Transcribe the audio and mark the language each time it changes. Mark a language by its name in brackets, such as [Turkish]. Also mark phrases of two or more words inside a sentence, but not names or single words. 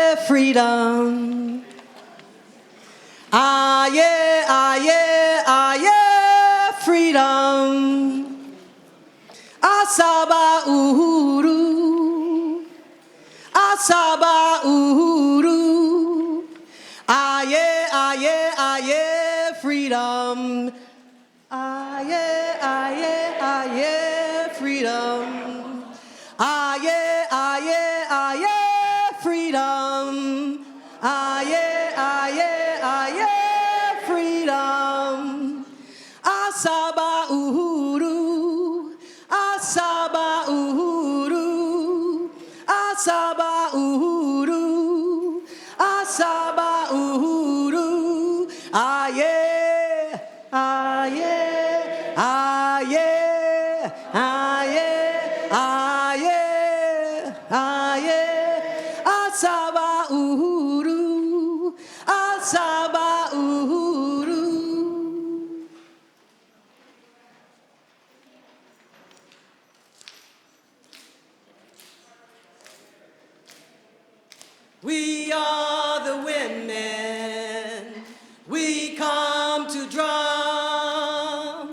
[English] freedom. Ah, yeah, ah, yeah, ah, yeah, freedom. [Swahili] Asaba uhuru. Asaba uhuru. [English] Ah, yeah, freedom. Ah, yeah, freedom. Ah, yeah, freedom. Ah, yeah, freedom. [Swahili] Asaba uhuru. Asaba uhuru. Asaba uhuru. Asaba uhuru. Ah, yeah. Ah, yeah. Ah, yeah. Ah, yeah. Ah, yeah. Ah, yeah. Asaba uhuru. Asaba uhuru. [English] We are the women. We come to drum.